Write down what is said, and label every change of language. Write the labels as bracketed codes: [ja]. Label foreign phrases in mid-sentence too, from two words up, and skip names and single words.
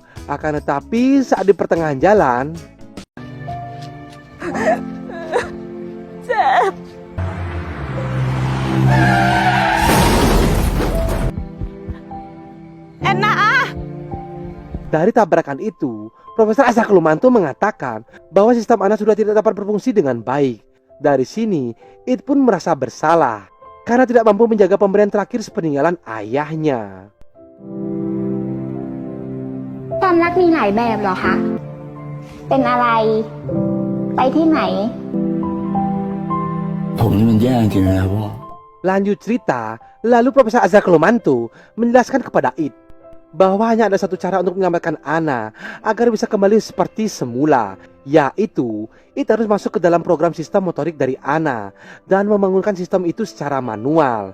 [id] Akan tetapi saat di pertengahan jalan, dari tabrakan itu, Profesor Azakolomanto mengatakan bahwa sistem Anna sudah tidak dapat berfungsi dengan baik. Dari sini, It pun merasa bersalah karena tidak mampu menjaga pemberian terakhir sepeninggalan ayahnya. [th] ความรักมีหลายแบบเหรอคะ เป็นอะไร ไปที่ไหน ผมนี่มันแย่จริงๆนะพ่อ [id] Lanjut cerita, lalu Profesor Azakolomanto menjelaskan kepada It bahwa hanya ada satu cara untuk menyelamatkan Anna agar bisa kembali seperti semula, yaitu It harus masuk ke dalam program sistem motorik dari Anna dan membangunkan sistem itu secara manual.